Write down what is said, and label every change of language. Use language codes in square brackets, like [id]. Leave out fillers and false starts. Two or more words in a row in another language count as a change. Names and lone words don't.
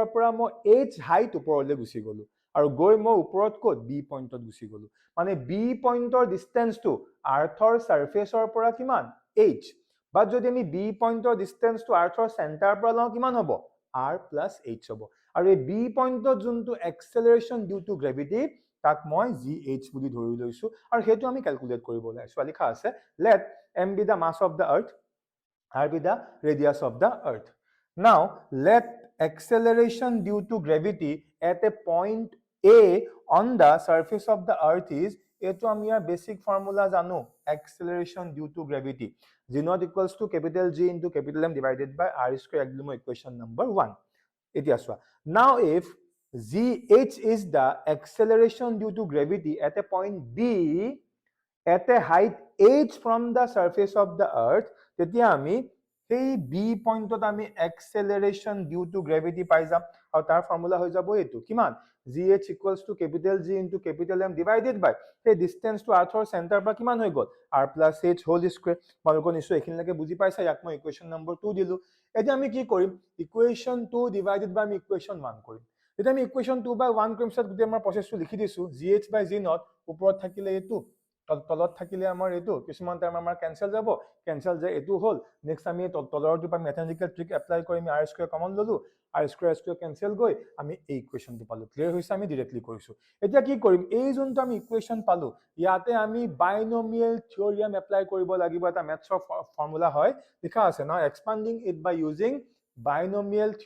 [as] পৰা মই h হাইট ওপৰলৈ গুছি গলো আৰু গৈ মই ওপৰত ক'ত b পইণ্টত গুছি গলো মানে b [en] point distance earth surface [as] পৰা কিমান h বাট যদি আমি b [en] point distance earth center [as] পৰা লওঁ কিমান হ'ব r + h হ'ব আৰু এই b পইণ্টত যোনটো [en] acceleration due to gravity [as] তাক মই gh বুলি ধৰি লৈছো আৰু হেতু আমি ক্যালকুলেট কৰিব লাগে লিখা আছে [en] let m be the mass of the earth r be the radius of the earth now let acceleration due to gravity at a point a on the surface of the earth is [as] এটো আমি আৰু [en] basic formula janu acceleration due to gravity g0 equals to capital G into capital M divided by r square ekdom equation number 1 [as] এতিয়া চোৱা [en] now if gh is the acceleration due to gravity at a point b at a height h from the surface of the earth [as] তেতিয়া আমি সেই বি পইণ্টত আমি [en] acceleration due to gravity [as] পাই যাম আৰু তাৰ ফৰ্মুলা হৈ যাব এটো কিমান [en] gh equals to capital G into capital M divided by [as] সেই [en] distance to earth center [as] পৰা কিমান হৈ গল [en] r plus h whole square [as] তোমালোকে নিশ্চয় এখিনলৈকে বুজি পাইছা ইয়াক মই [en] equation number [as] 2 দিলো এতিয়া আমি কি কৰিম ইকুৱেশ্যন 2 [en] divided by [as] আমি ইকুৱেশ্যন 1 কৰিম এতিয়া আমি ইকুৱেশ্যন 2 বাই 1 কৰিম সব গোটেই আমাৰ প্ৰচেছটো লিখি দিছো gh by g0 ওপৰত থাকিলে এটো তলত থাকিলে আমাৰ এটো কিছুমান টাইম আমাৰ ক্যান্সেল যায় এটো হল নেক্সট আমি তলৰটো পা [en] mathematical trick apply [as] কৰি আমি r [en] square common [as] ললো r [en] square cancel [as] গৈ আমি এই ইকুৱেশ্যনটো পালো ক্লিয়াৰ হৈছে আমি ডাইৰেক্টলি কৰিছো এতিয়া কি কৰিম এই যোনটো আমি ইকুৱেশ্যন পালো ইয়াতে আমি [en] binomial theorem apply [as] কৰিব লাগিব এটা [en] maths formula [as] হয় লিখা আছে না [en] expanding it by using binomial